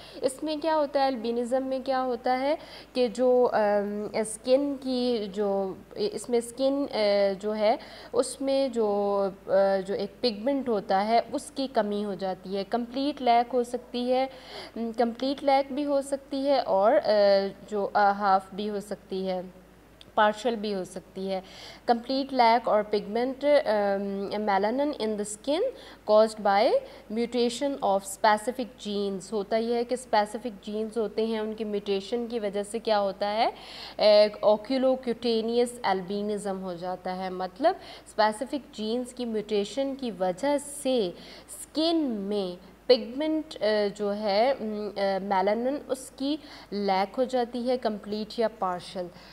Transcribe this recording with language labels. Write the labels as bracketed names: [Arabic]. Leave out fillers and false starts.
[Urdu] اس میں کیا ہوتا ہے؟ البینزم میں کیا ہوتا ہے کہ جو اسکن کی جو اس میں اسکن جو ہے اس میں جو ایک پگمنٹ ہوتا ہے اس کی کمی ہو جاتی ہے. کمپلیٹ لیک ہو سکتی ہے, کمپلیٹ لیک بھی ہو سکتی ہے اور جو ہاف بھی ہو سکتی ہے, پارشل بھی ہو سکتی ہے. [English] Complete lack اور pigment melanin in the skin caused by mutation of specific genes. [Urdu] ہوتا یہ ہے کہ اسپیسیفک جینس ہوتے ہیں, ان کی میوٹیشن کی وجہ سے کیا ہوتا ہے؟ اوکیولو کیوٹینیس البینزم ہو جاتا ہے. مطلب اسپیسیفک جینس کی میوٹیشن کی وجہ سے اسکن میں پگمنٹ جو ہے میلانن اس کی لیک ہو جاتی ہے, کمپلیٹ یا پارشل.